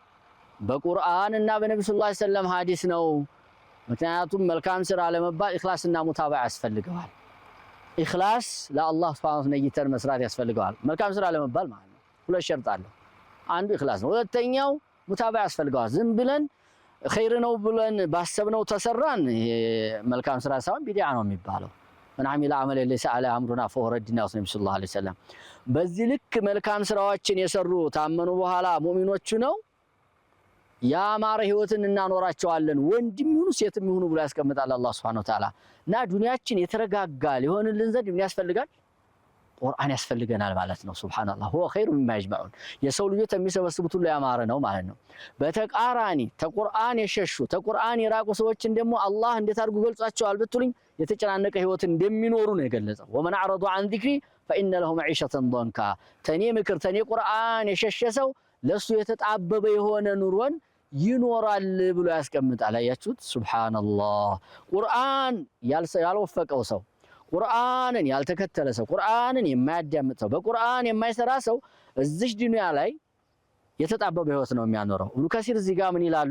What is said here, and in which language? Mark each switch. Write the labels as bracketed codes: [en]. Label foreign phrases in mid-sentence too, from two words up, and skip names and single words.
[am] በቁርአን እና በነብዩ [ar] صلى الله عليه وسلم [am] ሐዲስ ነው ምክንያቱም መልካም ስራ ለመባል ኢኽላስና ሙታባዓ ያስፈልጋል ኢኽላስ ለአላህ [ar] سبحانه وتعالى [am] ነይተን መስራት ያስፈልጋል መልካም ስራ ለመባል ማለት ነው ሁለት ሸርጥ አለው አንዱ ኢኽላስ ነው ሁለተኛው ሙታባዓ ያስፈልጋል ዝም ብለን ኸይር ነው ብለን ባሰብነው ተሰራን መልካም ስራ ሳይሆን ቢድዓ ነው የሚባለው [ar] من عمل عملا ليس على امرنا فهو ردنا وسلم صلى الله عليه وسلم [am] በዚህ ልክ መልካም ስራዎችን የሰሩ ታመኑ በኋላ ሙእሚኖቹ ነው ያማረ ህይወትን እናኖራቸዋለን ወንድም ይሁኑ ሴትም ይሁኑ ብሎ ያስቀምጣል አላህ [ar] سبحانه وتعالى። [am] እና ዱንያችን የተረጋጋ ሊሆንልን ዘንድ ምን ያስፈልጋል? ቁርአን ያስፈልገናል ማለት ነው። ሱብሃንአላህ [ar] هو خير مما يجمعون [am] የሰው ልጆች የሚሰበስቡት ሁሉ ያማረ ነው ማለት ነው። በተቃራኒ ተቁርአን የሸሹ ተቁርአን የራቁ ሰዎችን ደግሞ አላህ እንዴት አድርጎ ገልጿቸዋል ብትሉኝ የተጨናነቀ ህይወትን እንደሚኖሩ ነው የገለጸው። [ar] ومن اعرض عن ذكري فإن له معيشة ضنكا [am] ተኔ ምክር ተኔ ቁርአን የሸሸ ሰው ለሱ የተጣበበ የሆነ ኑሮን ይኖራል ብሎ ያስቀምጣል። አያችሁት? ሱብሃንአላህ። ቁርአን ያልወፈቀው ሰው ቁርአንን ያልተከተለ ሰው ቁርአንን የማያዳምጥ ሰው በቁርአን የማይሰራ ሰው እዚህ ዱንያ ላይ የተጣበበ ህይወት ነው የሚያኖረው። ኢብኑ ከሲር እዚህ ጋር ምን ይላሉ?